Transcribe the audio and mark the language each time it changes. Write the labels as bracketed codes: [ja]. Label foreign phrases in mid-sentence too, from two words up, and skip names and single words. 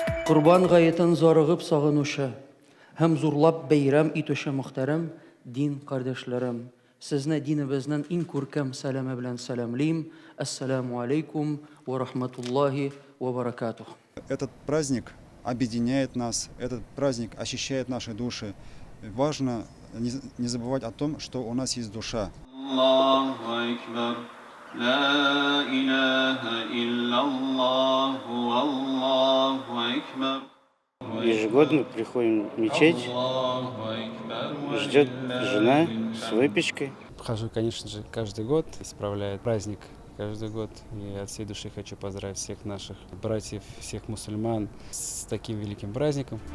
[tt] Курбан гаетен зарыгып сагынучы һәм зурлап бәйрәм итүче мөхтәрәм дин кардәшләрем, сезне динебезнең иң күркәм сәламе белән сәламлим. [ar] السلام عليكم ورحمة الله وبركاته. [ru] Этот праздник объединяет нас, этот праздник очищает наши души. Важно не забывать о том, что у нас есть душа. [ar] الله أكبر لا إله إلا الله الله أكبر. [ru] Ежегодно приходим в мечеть, ждет жена с выпечкой. Хожу, конечно же, каждый год, исправляю праздник каждый год. И от всей души хочу поздравить всех наших братьев, всех мусульман с таким великим праздником.